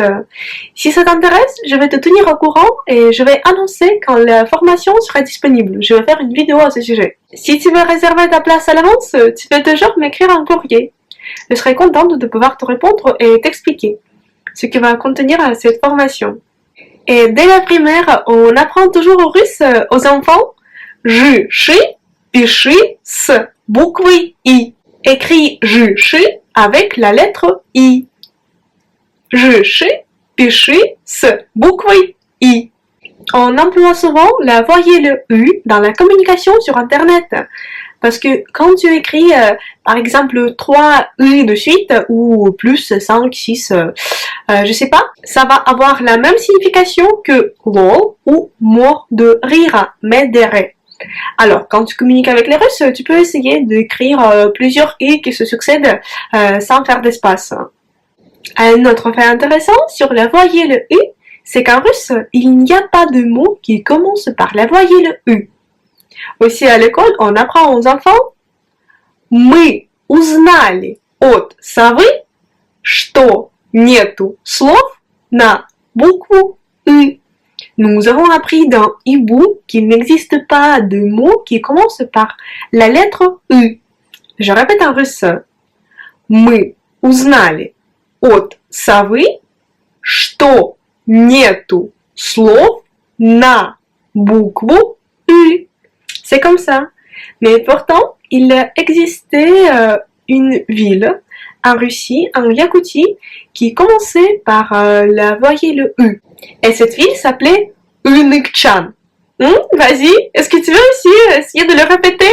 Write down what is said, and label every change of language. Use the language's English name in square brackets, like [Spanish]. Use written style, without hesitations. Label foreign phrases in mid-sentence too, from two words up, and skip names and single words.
[French] Si ça t'intéresse, je vais te tenir au courant et je vais annoncer quand la formation sera disponible. Je vais faire une vidéo à ce sujet. Si tu veux réserver ta place à l'avance, tu peux toujours m'écrire un courrier. Je serai contente de pouvoir te répondre et t'expliquer ce que va contenir cette formation. Et dès la primaire, on apprend toujours au russe aux enfants. [Russian] Жиши, пиши с буквой I. [French] Écris жиши avec la lettre I. [Russian] Жиши, пиши с буквой I. [French] On emploie souvent la voyelle U dans la communication sur Internet. Parce que quand tu écris, par exemple, 3 U de suite, ou plus 5, 6, je sais pas, ça va avoir la même signification que lol ou mort de rire, m'aiderait. Alors, quand tu communiques avec les Russes, tu peux essayer d'écrire plusieurs I qui se succèdent sans faire d'espace. Un autre fait intéressant sur la voyelle U, c'est qu'en russe, il n'y a pas de mot qui commence par la voyelle U. Aussi à l'école, on apprend aux enfants [Russian] Мы узнали от совы, что нету слов на букву U. [French] Nous avons appris dans Hibou qu'il n'existe pas de mots qui commencent par la lettre U. Je répète en russe. [Russian] Мы узнали от совы, что нету слов на букву U. [French] C'est comme ça. Mais pourtant, il existait une ville en Russie, en Yakoutie, qui commençait par la voyelle U. Et cette ville s'appelait Unykchan. Vas-y, est-ce que tu veux aussi essayer de le répéter?